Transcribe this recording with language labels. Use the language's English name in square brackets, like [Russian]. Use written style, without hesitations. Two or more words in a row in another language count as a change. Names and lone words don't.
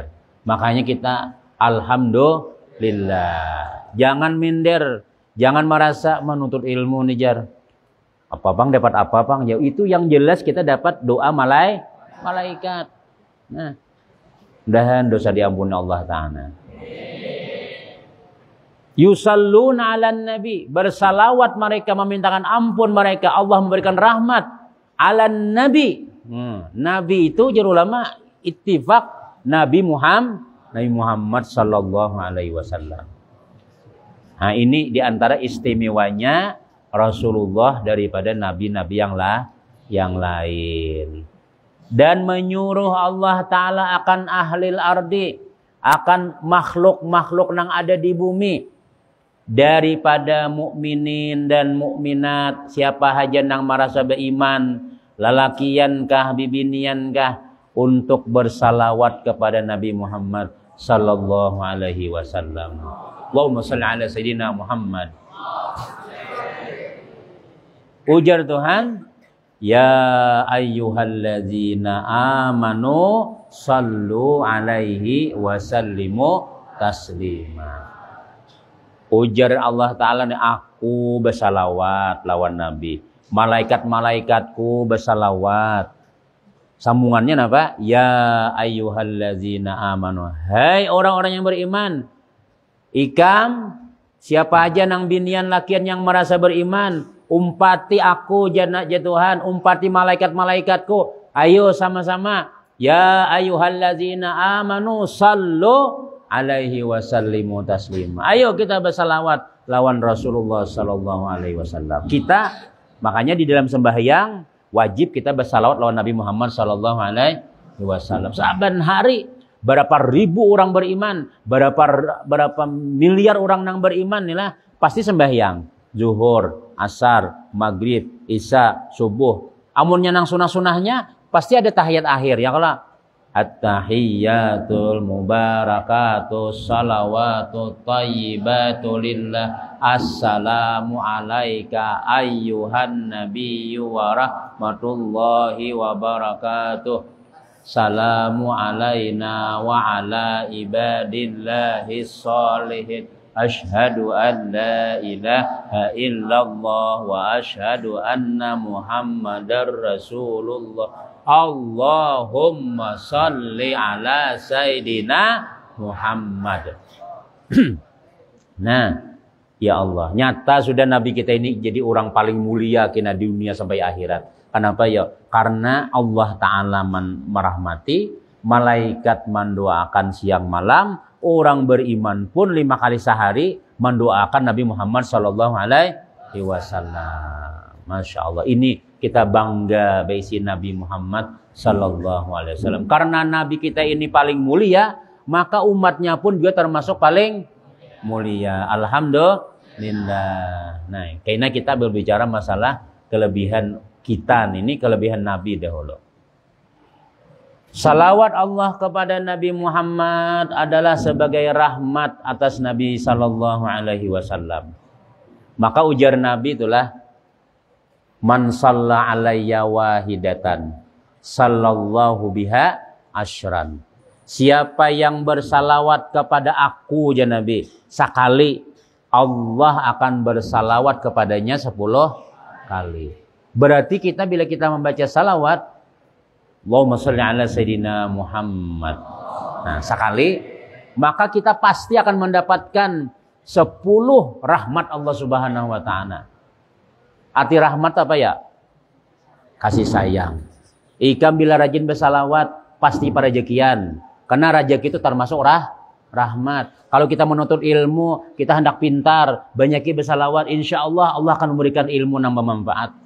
[Indonesian] Makanya kita alhamdulillah. Jangan minder, jangan merasa menuntut ilmu nih jar. Apa bang dapat apa bang? Ya itu yang jelas kita dapat doa malaikat. Nah, mudahan dosa diampuni [Arabic] الله تعالى. يصلون على النبي, [Indonesian] bersalawat mereka, memintakan ampun mereka, Allah memberikan rahmat [Arabic] على النبي. [Indonesian] Nabi itu juru ulama ittifaq Nabi Muhammad [Arabic] صلى الله عليه وسلم. [Indonesian] Nah, ini diantara istimewanya Rasulullah daripada nabi-nabi yang lain. Dan menyuruh [Arabic] الله تعالى [Indonesian] akan [Arabic] أهل الأرض, [Indonesian] akan makhluk-makhluk yang ada di bumi, daripada mukminin dan mukminat, [Banjar] siapa haja yang merasa beriman, lalakian kah bibinian kah, untuk bersalawat kepada Nabi Muhammad [Arabic] صلى الله عليه وسلم. اللهم صل على سيدنا محمد. [Banjar] Ujar Tuhan, [Arabic] يا أيها الذين آمنوا صلوا عليه وسلموا تسليما. [Banjar] Ujar [Arabic] الله تعالى, [Banjar] aku bersalawat lawan Nabi, malaikat-malaikatku bersalawat. [Indonesian] Sambungannya apa? [Arabic] يا أيها الذين آمنوا, [Indonesian] hai orang-orang yang beriman. [Banjar] Ikam, siapa aja nang binian lakian yang merasa beriman, umpati aku jana Tuhan, umpati malaikat-malaikatku. [Indonesian] Ayo sama-sama. [Arabic] يا أيها الذين آمنوا صلوا عليه وسلموا تسليما. [Banjar] Ayo kita bersalawat lawan Rasulullah [Arabic] صلى الله عليه وسلم. [Banjar] Kita makanya di dalam sembahyang wajib kita bersalawat lawan Nabi Muhammad [Arabic] صلى الله عليه وسلم. [Banjar] Saban hari berapa ribu orang beriman, berapa miliar orang yang beriman inilah pasti sembahyang zuhur, asar, maghrib, isya, subuh. Amunnya nang sunah-sunahnya pasti ada tahiyat akhir ya kalau [Arabic] التحيات المباركات الصلوات الطيبات لله السلام عليك أيها النبي ورحمة الله وبركاته. السلام علينا وعلى عباد الله الصالحين. أشهد أن لا إله إلا الله وأشهد أن محمدا رسول الله. اللهم صل على سيدنا محمد. [Banjar] Nah, ya Allah, nyata sudah Nabi kita ini jadi orang paling mulia kena di dunia sampai akhirat. [Indonesian] Kenapa ya? Karena Allah Ta'ala merahmati, malaikat mendoakan siang malam, orang beriman pun 5 kali sehari mendoakan Nabi Muhammad [Arabic] صلى الله عليه وسلم. ما شاء الله, [Banjar] ini kita bangga beisi Nabi Muhammad [Arabic] صلى الله عليه وسلم. [Indonesian] Karena Nabi kita ini paling mulia, maka umatnya pun juga termasuk paling mulia. Alhamdulillah. Nah, karena kita berbicara masalah kelebihan kita ini, kelebihan Nabi dahulu. Salawat Allah kepada Nabi Muhammad adalah sebagai rahmat atas Nabi [Arabic] صلى الله عليه وسلم. [Banjar] Maka ujar Nabi itulah, [Arabic] من صلى علي واحدة صلى الله بها عشرا. [Indonesian] Siapa yang bersalawat kepada aku ya Nabi sekali, Allah akan bersalawat kepadanya 10 kali. Berarti kita bila kita membaca salawat, [Arabic] اللهم صل على سيدنا محمد, [Indonesian] nah sekali, maka kita pasti akan mendapatkan 10 rahmat Allah [Arabic] سبحانه وتعالى. [Indonesian] Arti rahmat apa ya? Kasih sayang. [Banjar] Ikam bila rajin bersalawat pasti pada rezekian. [Indonesian] Karena rezeki itu termasuk rahmat. Kalau kita menuntut ilmu, kita hendak pintar, banyaki bersalawat, [Arabic] إن شاء الله [Indonesian] Allah akan memberikan ilmu yang bermanfaat.